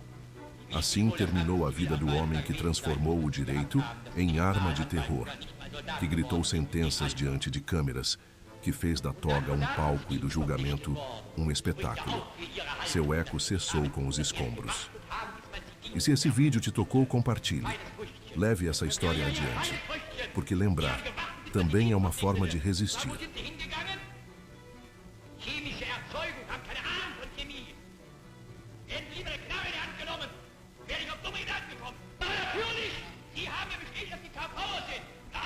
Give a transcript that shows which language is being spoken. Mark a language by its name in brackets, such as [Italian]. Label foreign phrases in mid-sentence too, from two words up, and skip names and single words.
[Portuguese] Assim terminou a vida do homem que transformou o direito em arma de terror, que gritou sentenças diante de câmeras, que fez da toga um palco e do julgamento um espetáculo. Seu eco cessou com os escombros. E se esse vídeo te tocou, compartilhe. Leve essa história adiante, porque lembrar também é uma forma de resistir. [German] Chemische Erzeugung haben keine Ahnung von Chemie. Hätten Sie meine Knarre in die Hand genommen, wäre ich auf dumme Gedanken gekommen. Aber natürlich, Sie haben ja bestätigt, dass Sie KV sind.